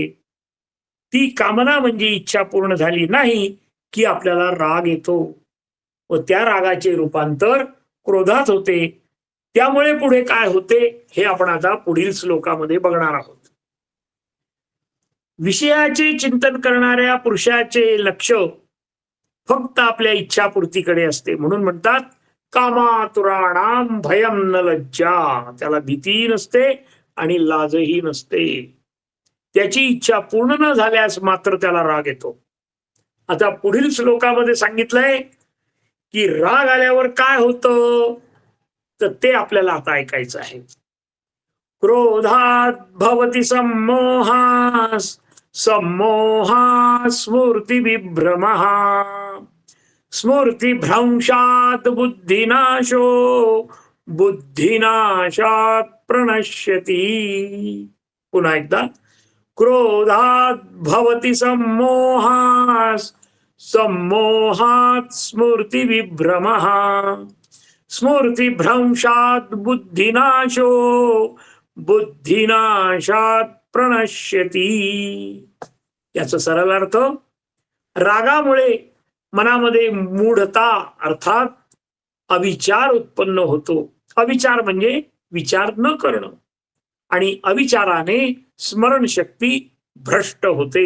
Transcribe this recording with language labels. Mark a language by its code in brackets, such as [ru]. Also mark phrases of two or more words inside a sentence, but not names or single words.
[mr] ती कामना म्हणजे इच्छा पूर्ण झाली नाही की आपल्याला राग येतो व त्या रागाचे रूपांतर क्रोधात होते. त्यामुळे पुढे काय होते हे आपण आता पुढील श्लोकामध्ये बघणार आहोत. विषयाचे चिंतन करणाऱ्या पुरुषाचे लक्ष फक्त आपल्या इच्छापूर्तीकडे असते. म्हणून म्हणतात [sa] कामातुराणाम भयम न लज्जा. [mr] त्याला भीती नसते आणि लाजही नसते. त्याची इच्छा पूर्ण न झाल्यास मात्र त्याला राग येतो. आता पुढील श्लोकामध्ये सांगितलंय की राग आल्यावर काय होतं, तर ते आपल्याला आता ऐकायचं आहे. [sa] क्रोधात भवति सम्मोहास, सम्मोहात् स्मृतिविभ्रमः, स्मृतिभ्रंशात् बुद्धिनाशो, बुद्धिनाशात् प्रणश्यति. [mr] पुन्हा एकदा. [sa] क्रोधात् भवति सम्मोहास्, सम्मोहात् स्मृतिविभ्रमः, स्मृतिभ्रंशात् बुद्धिनाशो, बुद्धिनाशात् प्रणश्यति. [mr] याचा सरळ अर्थ, रागामुळे मनामध्ये मूढता अर्थात अविचार उत्पन्न होतो. अविचार म्हणजे विचार न करणं, आणि अविचाराने स्मरणशक्ती भ्रष्ट होते.